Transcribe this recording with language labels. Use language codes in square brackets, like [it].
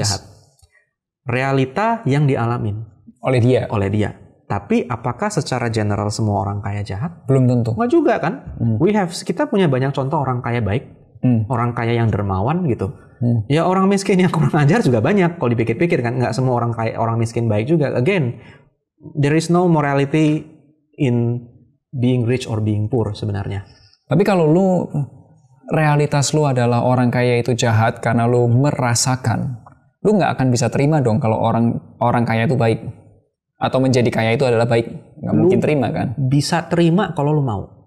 [id] Jahat. Realita yang dialamin oleh dia. Tapi apakah secara general semua orang kaya jahat? Belum tentu. Nggak juga kan? Kita punya banyak contoh orang kaya baik, orang kaya yang dermawan gitu. Ya orang miskin yang kurang ajar juga banyak kalau dipikir-pikir kan. Nggak semua orang miskin baik juga. [en] Again, there is no morality in being rich or being poor [id] sebenarnya. Tapi kalau realitas lu adalah orang kaya itu jahat karena lu merasakan, lu nggak akan bisa terima dong kalau orang kaya itu baik atau menjadi kaya itu adalah baik. Nggak mungkin terima kan? Bisa terima kalau lu mau.